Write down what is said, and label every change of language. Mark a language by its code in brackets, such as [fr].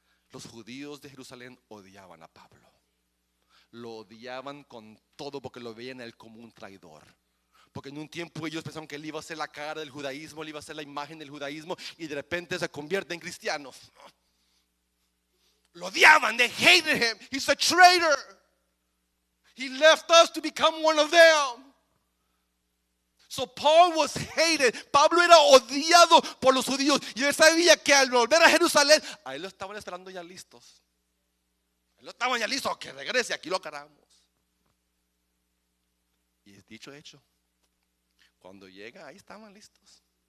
[es] Los judíos de Jerusalén odiaban a Pablo. Lo odiaban con todo porque lo veían a él como un traidor. Porque en un tiempo ellos pensaron que él iba a ser la cara del judaísmo, él iba a ser la imagen del judaísmo, y de repente se convierte en cristianos. Lo odiaban, [en] they hated him. He's a traitor. He left us to become one of them. So Paul was hated. [es] Pablo era odiado por los judíos. Y él sabía que al volver a Jerusalén, ahí lo estaban esperando ya listos. Ahí lo estaban ya listos, que regrese, aquí lo agarramos. Y es dicho hecho. Cuando llega, ahí estaban listos.